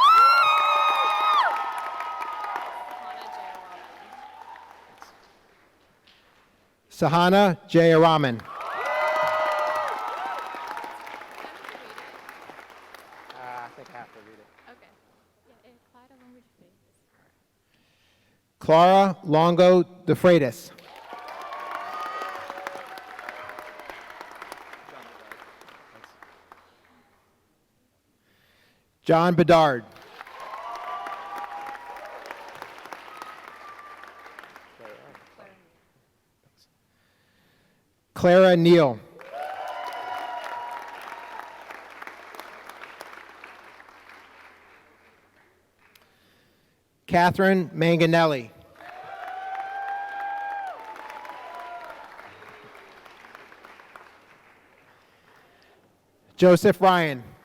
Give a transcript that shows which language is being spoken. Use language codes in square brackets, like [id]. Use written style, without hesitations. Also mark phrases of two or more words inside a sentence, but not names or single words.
[en] Sahana Jayaraman. I think I have to read it. Okay. Yeah, Clara language phase. Clara Longo de Freitas. John Bedard. Clara Neal. Catherine Manganelli. Joseph Ryan.